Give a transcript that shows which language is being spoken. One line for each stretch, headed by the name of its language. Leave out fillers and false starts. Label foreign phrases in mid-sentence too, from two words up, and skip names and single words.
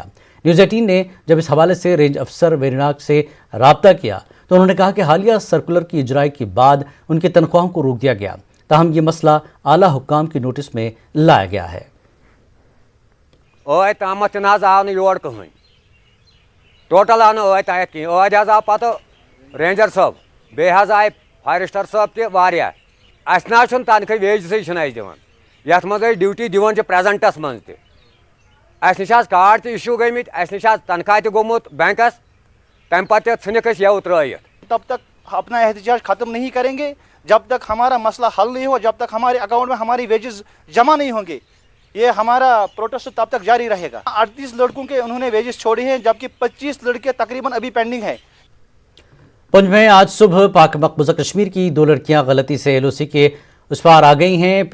Hindi: न्यूज़ 18 ने जब इस हवाले से रेंज अफसर वेरीनाग से रब्ता किया तो उन्होंने कहा कि हालिया सर्कुलर की इजराई के बाद उनकी तनख्वाहों को रोक दिया गया, ताहम ये मसला आला हुक्काम की नोटिस में लाया गया है।
Kashmiri: ओए तामत नाज आव न योर कहीं टोटल आव न तक कहीं ओज आव पत रेंजर साहब बे आए फॉरेस्टर साहब तह अस ना तनख्वाह वेज दिवान यथ मज ड्यूटी दिवान प्रेजेंटस मज तस निश कार्ड तो इशू गमित अस निश तनख्वाह तो गोमुत बैंकस तम पे षनिक यव त्रयित।
Hindi: तब तक अपना एहतजाज ख़त्म नहीं करेंगे जब तक हमारा मसला हल नहीं हो, जब तक हमारे अकाउंट में हमारी वेजेस जमा नहीं होंगे। ये हमारा प्रोटेस्ट तब तक जारी रहेगा। 38 लड़कों के उन्होंने वेजेस छोड़े हैं, जबकि 25 लड़के तकरीबन अभी पेंडिंग है। पुंछ में आज सुबह पाक मकबूजा कश्मीर की 2 लड़कियां गलती से एलओसी के उस पार आ गई हैं।